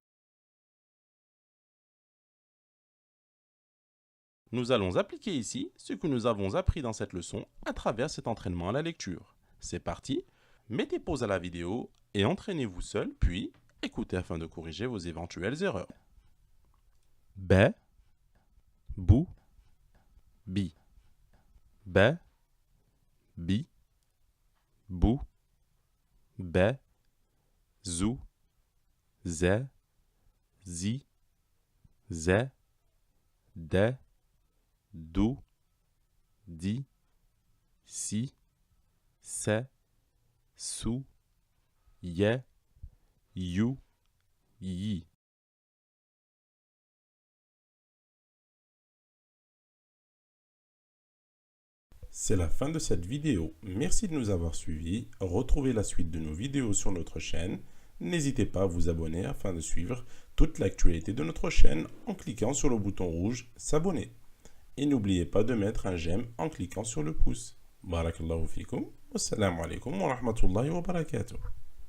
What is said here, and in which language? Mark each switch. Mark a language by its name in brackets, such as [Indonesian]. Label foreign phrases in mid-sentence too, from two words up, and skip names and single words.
[French] Nous allons appliquer ici ce que nous avons appris dans cette leçon à travers cet entraînement à la lecture. C'est parti, mettez pause à la vidéo et entraînez-vous seul, puis écoutez afin de corriger vos éventuelles erreurs. B, bou, bi. B, bi, bou, be, zou, ze, zi, ze, de, dou, di, si, se, sou, ye, you, yi. C'est la fin de cette vidéo. Merci de nous avoir suivis. Retrouvez la suite de nos vidéos sur notre chaîne. N'hésitez pas à vous abonner afin de suivre toute l'actualité de notre chaîne en cliquant sur le bouton rouge « S'abonner ». Et n'oubliez pas de mettre un j'aime en cliquant sur le pouce. [Arabic] بارك الله فيكم. والسلام عليكم ورحمة الله وبركاته.